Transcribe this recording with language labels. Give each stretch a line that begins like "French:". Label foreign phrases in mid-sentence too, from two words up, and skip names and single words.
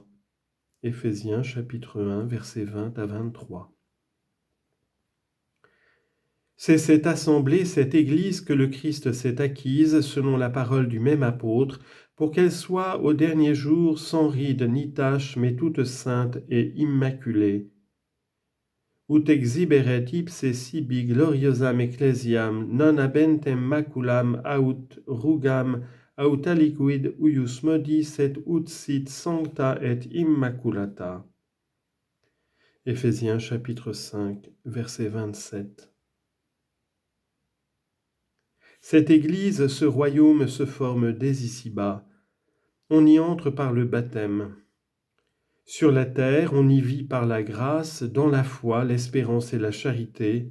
French: Éphésiens chapitre 1, versets 20 à 23. C'est cette assemblée, cette Église que le Christ s'est acquise, selon la parole du même apôtre, pour qu'elle soit au dernier jour sans ride ni tache, mais toute sainte et immaculée.
Latin: Ut exhiberet ipse sibi gloriosam ecclesiam non habentem maculam aut rugam aut aliquid uius modis et ut sit sancta et immaculata.
French: Éphésiens chapitre 5, verset 27. Cette Église, ce royaume se forme dès ici-bas. On y entre par le baptême. Sur la terre, on y vit par la grâce, dans la foi, l'espérance et la charité.